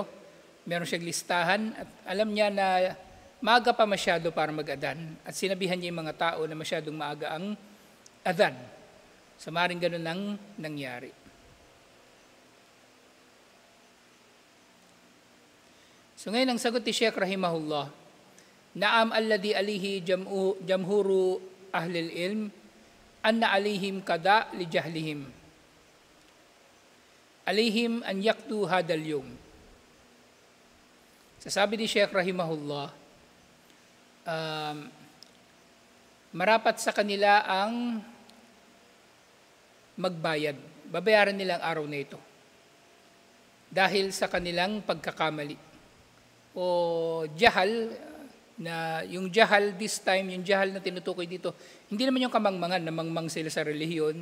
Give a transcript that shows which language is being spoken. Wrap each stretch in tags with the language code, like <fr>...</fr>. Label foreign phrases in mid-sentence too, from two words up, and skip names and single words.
<tl>Meron siyang listahan at alam niya na maaga pa masyado para mag-adhan at sinabihan niya yung mga tao na masyadong maaga ang adhan. So maaaring ganun ang nangyari. So ngayon ang sagot ni Sheikh rahimahullah,</tl> <ar>نعم الذي عليه جمهور أهل العلم أن عليهم القضاء لجهلهم. عليهم أن يقضوا هذا اليوم.</ar> <tl>Sasabi ni Sheikh rahimahullah, marapat sa kanila ang magbayad. Babayaran nila ang araw na ito. Dahil sa kanilang pagkakamali. O jahal, na yung jahal</tl> <en>this time,</en> <tl>yung jahal na tinutukoy dito, hindi naman yung kamangmangan, na mangmang sila sa relihiyon.</tl>